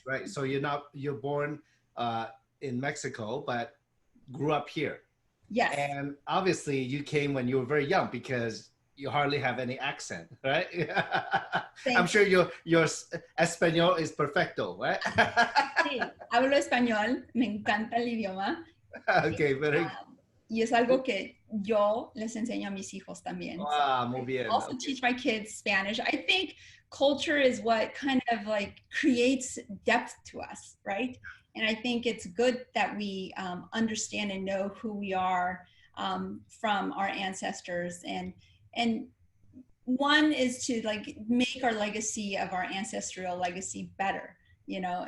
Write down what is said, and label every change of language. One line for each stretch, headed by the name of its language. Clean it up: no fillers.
English: Right. So you're born in Mexico, but grew up here. Yes. And obviously you came when you were very young because you hardly have any accent, right? I'm sure your español is perfecto, right?
Spanish: Sí, hablo español, me encanta el idioma.
English: Okay, very.
Spanish: Y es algo que yo les enseño a mis hijos también. Ah, muy bien.
English: I also teach my kids Spanish. I think culture is what kind of like creates depth to us, right? And I think it's good that we understand and know who we are from our ancestors. And one is to like make our legacy of our ancestral legacy better, you know?